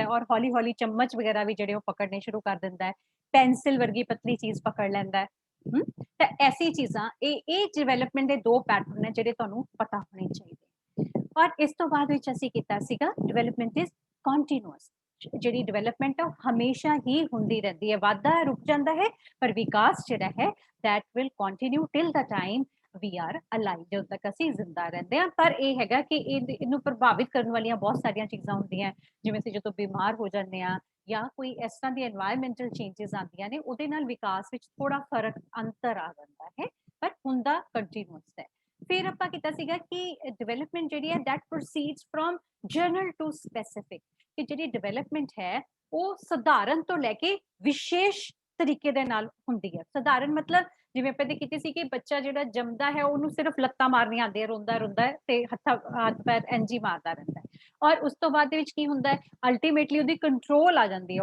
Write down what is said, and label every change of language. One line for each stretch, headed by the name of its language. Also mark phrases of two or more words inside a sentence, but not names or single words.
Punjabi: ਔਰ ਹੌਲੀ ਹੌਲੀ ਚਮਚ ਵਗੈਰਾ ਵੀ ਜਿਹੜੇ ਉਹ ਪਕੜਨੇ ਸ਼ੁਰੂ ਕਰ ਦਿੰਦਾ ਹੈ ਪੈਨਸਿਲ ਵਰਗੀ ਪਤਲੀ ਚੀਜ਼ ਪਕੜ ਲੈਂਦਾ ਹੈ ਤਾਂ ਐਸੀ ਚੀਜ਼ਾਂ ਇਹ ਡਿਵੈਲਪਮੈਂਟ ਦੇ ਦੋ ਪੈਟਰਨ ਨੇ ਜਿਹੜੇ ਤੁਹਾਨੂੰ ਪਤਾ ਹੋਣੇ ਚਾਹੀਦੇ ਔਰ ਇਸ ਤੋਂ ਬਾਅਦ ਵਿੱਚ ਅਸੀਂ ਕੀਤਾ ਸੀਗਾ
English: development is continuous
Punjabi: ਜਿਹੜੀ ਡਿਵੈਲਪਮੈਂਟ ਹੈ ਹਮੇਸ਼ਾ ਹੀ ਹੁੰਦੀ ਰਹਿੰਦੀ ਹੈ ਵਾਧਾ ਰੁਕ ਜਾਂਦਾ ਹੈ ਪਰ ਵਿਕਾਸ ਜਿਹੜਾ ਹੈ
English: that will continue till the time we are alive
Punjabi: ਜਦੋਂ ਤੱਕ ਅਸੀਂ ਜ਼ਿੰਦਾ ਰਹਿੰਦੇ ਹਾਂ ਪਰ ਇਹ ਹੈਗਾ ਕਿ ਇਹਨੂੰ ਪ੍ਰਭਾਵਿਤ ਕਰਨ ਵਾਲੀਆਂ ਬਹੁਤ ਸਾਰੀਆਂ ਚੀਜ਼ਾਂ ਹੁੰਦੀਆਂ ਜਿਵੇਂ ਅਸੀਂ ਜਦੋਂ ਬਿਮਾਰ ਹੋ ਜਾਂਦੇ ਹਾਂ ਜਾਂ ਕੋਈ ਇਸ ਤਰ੍ਹਾਂ ਦੀ
English: environmental changes
Punjabi: ਆਉਂਦੀਆਂ ਨੇ ਉਹਦੇ ਨਾਲ ਵਿਕਾਸ ਵਿੱਚ ਥੋੜਾ ਫਰਕ ਅੰਤਰ ਆ ਜਾਂਦਾ ਹੈ ਪਰ ਹੁੰਦਾ ਕੰਟੀਨਿਊਸ ਹੈ ਫਿਰ ਆਪਾਂ ਕੀਤਾ ਸੀਗਾ ਕਿ ਡਿਵੈਲਪਮੈਂਟ ਜਿਹੜੀ ਹੈ
English: that proceeds from general to specific
Punjabi: ਕਿ ਜਿਹੜੀ ਡਿਵੈਲਪਮੈਂਟ ਹੈ ਉਹ ਸਧਾਰਨ ਤੋਂ ਲੈ ਕੇ ਵਿਸ਼ੇਸ਼ ਤਰੀਕੇ ਦੇ ਨਾਲ ਹੁੰਦੀ ਹੈ। ਸਧਾਰਨ ਮਤਲਬ ਜਿਵੇਂ ਆਪਾਂ ਦੇ ਕੀਤੀ ਸੀ ਕਿ ਬੱਚਾ ਜਿਹੜਾ ਜੰਮਦਾ ਹੈ ਉਹਨੂੰ ਸਿਰਫ ਲੱਤਾਂ ਮਾਰਨੀਆਂ ਆਉਂਦੀਆਂ, ਰੋਂਦਾ ਹੈ ਤੇ ਹੱਥ ਪੈਰ ਇੰਝ ਮਾਰਦਾ ਰਹਿੰਦਾ ਹੈ। ਔਰ ਉਸ ਤੋਂ ਬਾਅਦ ਦੇ ਵਿੱਚ ਕੀ ਹੁੰਦਾ ਹੈ, ਅਲਟੀਮੇਟਲੀ ਉਹਦੀ ਕੰਟਰੋਲ ਆ ਜਾਂਦੀ ਹੈ।